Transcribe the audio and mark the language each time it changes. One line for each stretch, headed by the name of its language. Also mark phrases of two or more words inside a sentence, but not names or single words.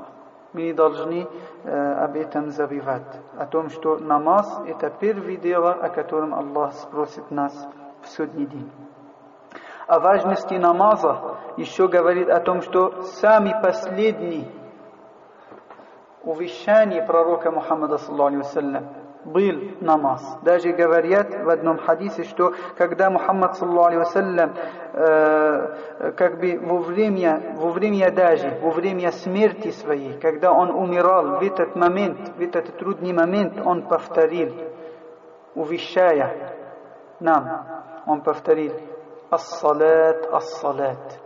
Russian: Мы не должны об этом забывать. О том, что намаз это первое дело, о котором Аллах спросит нас в судный день. О важности намаза еще говорит о том, что самый последний увещание пророка Мухаммада
Arabic: صلى الله عليه وسلم
Russian: был намаз. Даже говорят в одном хадисе, что когда Мухаммад
Arabic: صلى الله عليه وسلم
Russian: как бы во время смерти своей, когда он умирал, в этот момент, в этот трудный момент, он повторил, увещая нам, он повторил:
Arabic: «الصلاة، الصلاة».